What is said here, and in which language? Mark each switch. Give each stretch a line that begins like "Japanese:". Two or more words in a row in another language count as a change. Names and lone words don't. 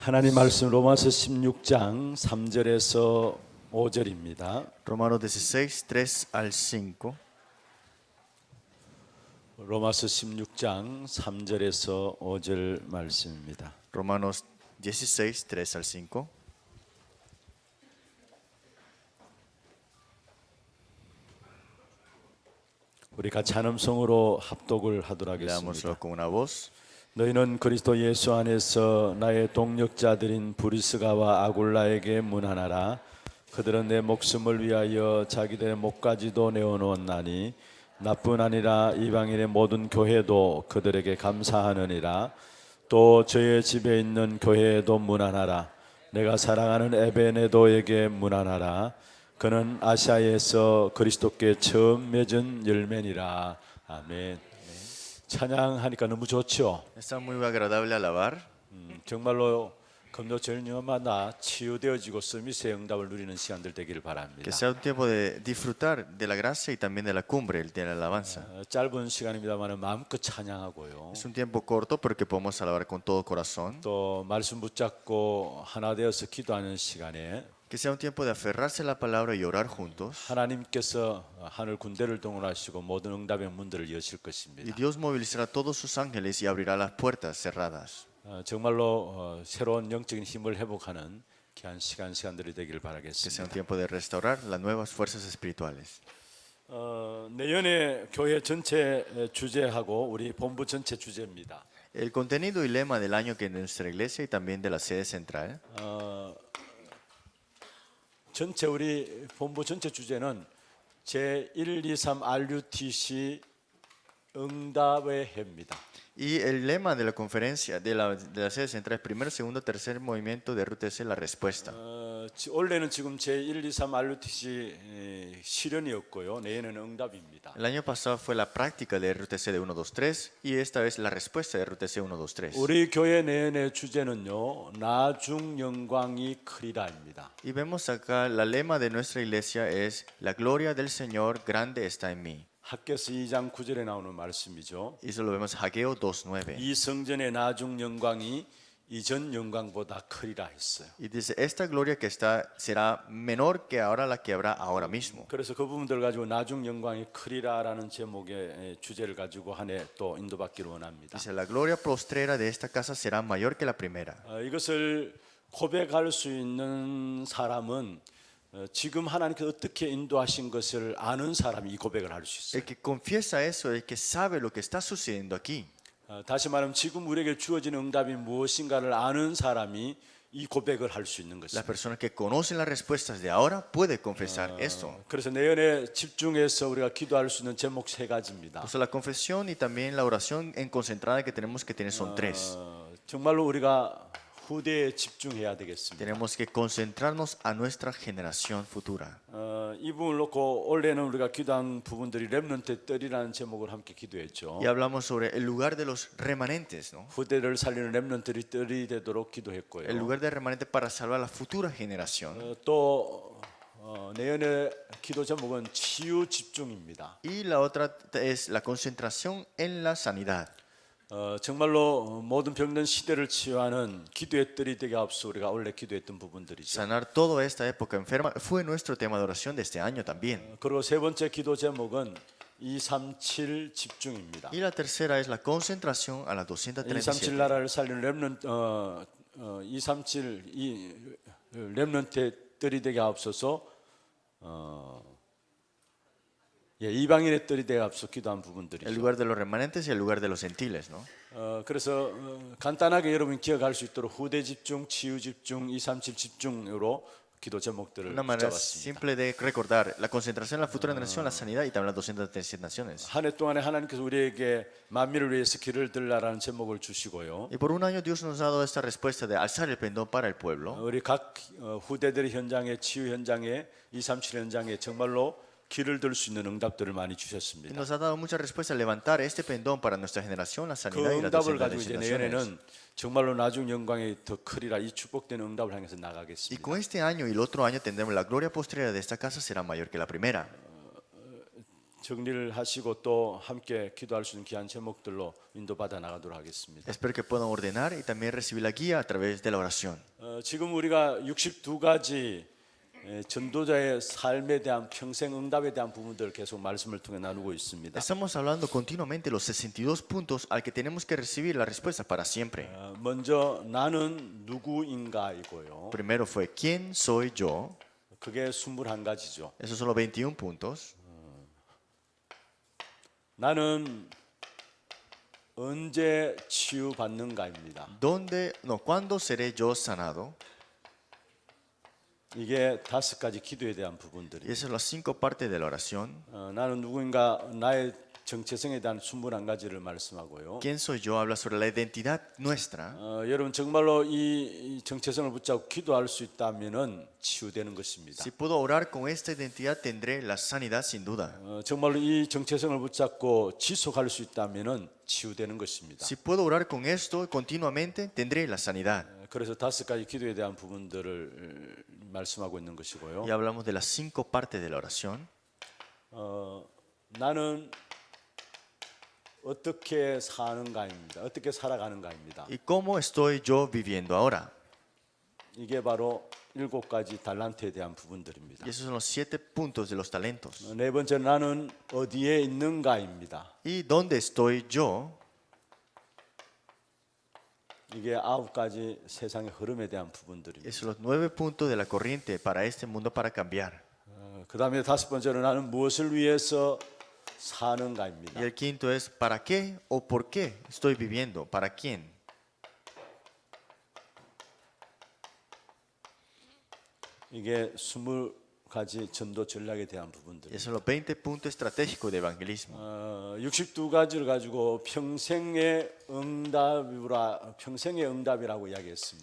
Korean: 하나님 말씀 로마서 16장 3절에서 5절입니다.
Spanish: Romanos 16, 3 al 5.
Korean: 로마서 16장 3절에서 5절 말씀입니다.
Spanish: Romanos 16, 3 al 5.
Korean: 우리 같이 한음성으로 합독을 하도록
Spanish: Leámoslo
Korean: 하겠습니다.
Spanish: con una voz.
Korean: 너희는 그리스도 예수 안에서 나의 동력자들인 브리스가와 아굴라에게 문안하라. 그들은 내 목숨을 위하여 자기들의 목까지도 내어놓았나니 나뿐 아니라 이방인의 모든 교회도 그들에게 감사하느니라. 또 저의 집에 있는 교회에도 문안하라. 내가 사랑하는 에베네도에게 문안하라. 그는 아시아에서 그리스도께 처음 맺은 열매니라. 아멘. 찬양하니까 너무 좋죠.
Spanish: Está muy agradable alabar.
Korean: 정말로 금요 절녀마다 치유되어지고 서밋의 응답을 누리는 시간들 되기를 바랍니다.
Spanish: Que sea un tiempo de disfrutar de la gracia y también de la cumbre, de la alabanza.
Korean: 짧은 시간입니다만 마음껏 찬양하고요.
Spanish: Es un tiempo corto, pero que podemos alabar con todo corazón.
Korean: 또 말씀 붙잡고 하나 되어서 기도하는 시간에
Spanish: Que sea un tiempo de aferrarse a la palabra y orar juntos.
Korean: 하나님께서 하늘 군대를 동원하시고 모든 응답의 문들을 여실
Spanish: Y
Korean: 것입니다.
Spanish: Dios movilizará a todos sus ángeles y abrirá las puertas cerradas.
Korean: 정말로 새로운 영적인 힘을 회복하는 귀한 시간들이 되기를
Spanish: Que sea un
Korean: 바라겠습니다.
Spanish: tiempo de restaurar las nuevas fuerzas espirituales.
Korean: 내년에 교회 전체 주제하고 우리 본부 전체 주제입니다.
Spanish: El contenido y lema del año que en nuestra iglesia y también de la sede central.
Korean: 전체 우리 본부 전체 주제는 제1, 2, 3 RUTC 응답의 해입니다.
Spanish: Y el lema de la conferencia de la sede central es primero, segundo, tercer movimiento de RUTC, la respuesta.
Korean: 올해는 지금 제1, 2, 3 RUTC 실현이었고요. 내년에는 응답입니다.
Spanish: El año pasado fue la práctica de RUTC de 1, 2, 3 y esta vez la respuesta de RUTC 1, 2, 3.
Korean: 우리 교회 내년의 주제는요. 나중 영광이 크리라입니다.
Spanish: Y vemos acá, la lema de nuestra iglesia es la gloria del Señor grande está en mí.
Korean: 학개서 2장 9절에 나오는 말씀이죠.
Spanish: Y eso lo vemos Haggeo 2:9.
Korean: 이 성전의 나중 영광이 이전 영광보다 크리라 했어요.
Spanish: Y dice, esta gloria que está será menor que ahora la que habrá ahora mismo.
Korean: 그래서 그 부분들 가지고 나중 영광이 크리라라는 제목의 주제를 가지고 한 해 또 인도받기를 원합니다.
Spanish: Dice, la gloria postrera de esta casa será mayor que la primera.
Korean: 이것을 고백할 수 있는 사람은 지금 하나님께서 어떻게 인도하신 것을 아는 사람이 이 고백을 할 수 있어요.
Spanish: El que confiesa eso, el que sabe lo que está sucediendo aquí.
Korean: 다시 말하면 지금 우리에게 주어진 응답이 무엇인가를 아는 사람이 이 고백을 할 수 있는
Spanish: Las
Korean: 것입니다.
Spanish: personas que conocen las respuestas de ahora pueden confesar esto.
Korean: 그래서 내년에 집중해서 우리가 기도할 수 있는 제목 세 가지입니다.
Spanish: Pues la confesión y también la oración en concentrada que tenemos que tener son tres.
Korean: 정말로 우리가 후대에 집중해야 되겠습니다.
Spanish: Tenemos que concentrarnos a nuestra generación futura.
Korean: 이 부분을 놓고 올해는 우리가 기도한 부분들이 렘넌트의 뜰이라는 제목을 함께 기도했죠.
Spanish: Y hablamos sobre el lugar de los remanentes, ¿no?
Korean: 후대를 살리는 렘넌트들이 뜰이 되도록 기도했고요.
Spanish: El lugar de remanente para salvar a la futura generación.
Korean: 또 내년의 기도 제목은 치유 집중입니다.
Spanish: Y la otra es la concentración en la sanidad.
Korean: 정말로 모든 병든 시대를 치유하는 기도의 뜰이 되게 앞서 우리가 원래 기도했던 부분들이죠.
Spanish: Sanar toda esta época enferma fue nuestro tema de oración de este año también.
Korean: 그리고 세 번째 기도 제목은 237 집중입니다.
Spanish: Y la tercera es la concentración a la 237 237.
Korean: 나라를 살리는 렘넌트 237 이 렘넌트의 뜰이 되게 앞서서 이방인의 뜰이 되게 앞서 기도한
Spanish: El
Korean: 부분들이죠.
Spanish: lugar de los remanentes y el lugar de los gentiles, ¿no?
Korean: 그래서 간단하게 여러분 기억할 수 있도록 후대 집중, 치유 집중, 237 집중으로 기도 제목들을
Spanish: Una manera
Korean: 붙잡았습니다.
Spanish: simple de recordar la concentración en la futura generación, la sanidad y también las 237 naciones.
Korean: 한 해 동안에 하나님께서 우리에게 만민을 위해서 길을 들라라는 제목을 주시고요.
Spanish: Y por un año Dios nos ha dado esta respuesta de alzar el pendón para el pueblo.
Korean: 우리 각 후대들의 현장에 치유 현장에 237 현장에 정말로 길을 들 수 있는 응답들을 많이
Spanish: Y
Korean: 주셨습니다.
Spanish: nos ha dado muchas respuestas a levantar este pendón para nuestra generación, la
Korean: 그
Spanish: sanidad y las
Korean: 응답을 가지고 237 이제
Spanish: naciones.
Korean: 내년에는 정말로 나중 영광이 더 크리라 이 축복된 응답을 향해서
Spanish: Y
Korean: 나가겠습니다.
Spanish: con este año y el otro año tendremos la gloria postrera de esta casa será mayor que la primera.
Korean: 정리를 하시고 또 함께 기도할 수 있는 귀한 제목들로 인도받아 나가도록 하겠습니다.
Spanish: Espero que puedan ordenar y también recibir la guía a través de la oración.
Korean: 지금 우리가 62가지 전도자의 삶에 대한 평생 응답에 대한 부분들 계속 말씀을 통해 나누고 있습니다.
Spanish: Estamos hablando continuamente de los 62 puntos al que tenemos que recibir la respuesta para siempre.
Korean: 먼저 나는 누구인가이고요.
Spanish: Primero fue ¿quién soy yo?
Korean: 그게 21가지죠.
Spanish: Esos son los 21 puntos.
Korean: 나는 언제 치유받는가입니다.
Spanish: ¿Cuándo seré yo sanado?
Korean: 이게 5가지 기도에 대한
Spanish: Y
Korean: 부분들이.
Spanish: esas son las 5 partes de la oración.
Korean: 나는 누구인가 나의 정체성에 대한 21가지를 말씀하고요.
Spanish: ¿Quién soy yo? Habla sobre la identidad nuestra.
Korean: 여러분 정말로 이 정체성을 붙잡고 기도할 수 있다면은 치유되는 것입니다.
Spanish: Si puedo orar con esta identidad, tendré la sanidad sin duda.
Korean: 정말로 이 정체성을 붙잡고 지속할 수 있다면은 치유되는 것입니다.
Spanish: Si puedo orar con esto continuamente, tendré la sanidad.
Korean: 그래서 5가지 기도에 대한 부분들을 말씀하고 있는 것이고요.
Spanish: Y hablamos de las 5 partes de la oración.
Korean: 나는 어떻게 사는가입니다. 어떻게 살아가는가입니다.
Spanish: ¿Y cómo estoy yo viviendo ahora?
Korean: 이게 바로 7가지 달란트에 대한 부분들입니다.
Spanish: Y esos son los 7 puntos de los talentos.
Korean: 네 번째 나는 어디에 있는가입니다.
Spanish: ¿Y dónde estoy yo?
Korean: 이게 9가지 세상의 흐름에 대한 부분들입니다.
Spanish: Esos son los 9 puntos de la corriente para este mundo para cambiar.
Korean: 그 다음에 5번째로 나는 무엇을 위해서 사는가입니다.
Spanish: Y el quinto es ¿para qué o por qué estoy viviendo? ¿Para quién?
Korean: 이게 20가지 전도 전략에 대한 부분들.
Spanish: Y esos son los 20 puntos estratégicos de evangelismo.
Korean: 62가지를 가지고 평생의 응답이라고 이야기했습니다.